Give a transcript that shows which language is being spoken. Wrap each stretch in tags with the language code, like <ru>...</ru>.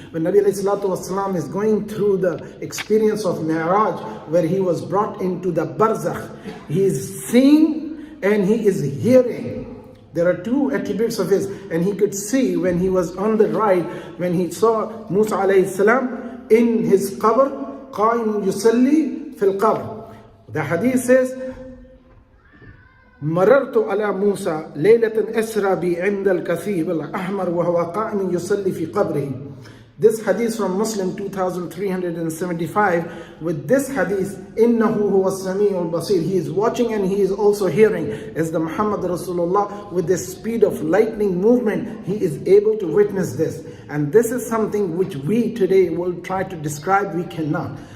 <en>When Nabi alayhi salatu wasalam is going through the experience of Mi'raj, where he was brought into the Barzakh, he is seeing and he is hearing. There are two attributes of his, and he could see when he was on the ride, when he saw Musa alayhi salam in his qabr,</en> <ar>qa'im yusalli fil qabr.</ar> <en>The hadith says,</en> <ar>مررت على موسى ليلة أسرى بي عند الكثيب الأحمر وهو قائم يصلي في قبره.</ar> <en>This hadith from Muslim 2375. With this hadith,</en> <ar>innahu huwa as-sami'ul basir,</ar> <en>he is watching and he is also hearing. As the Muhammad Rasulullah, with the speed of lightning movement, he is able to witness this. And this is something which we today will try to describe, we cannot.</en>